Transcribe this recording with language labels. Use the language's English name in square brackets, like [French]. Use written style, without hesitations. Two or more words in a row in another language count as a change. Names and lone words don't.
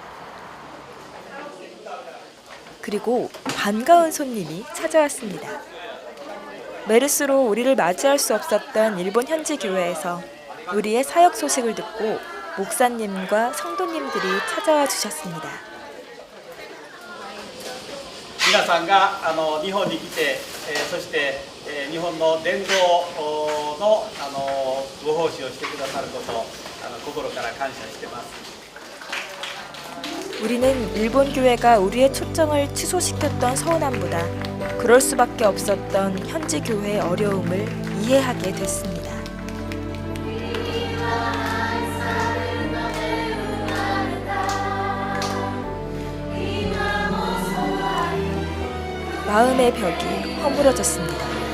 [Korean] 그리고 반가운 손님이 찾아왔습니다. 메르스로 우리를 맞이할 수 없었던 일본 현지 교회에서 우리의 사역 소식을 듣고 목사님과 성도님들이 찾아와 주셨습니다. [Japanese] 皆さんが日本に来て、そして日本の伝道のご奉仕をしてくださることを心から感謝しています。 [Korean] 우리는 일본 교회가 우리의 초청을 취소시켰던 서운함보다 그럴 수밖에 없었던 현지 교회의 어려움을 이해하게 됐습니다. 마음의 벽이 허물어졌습니다.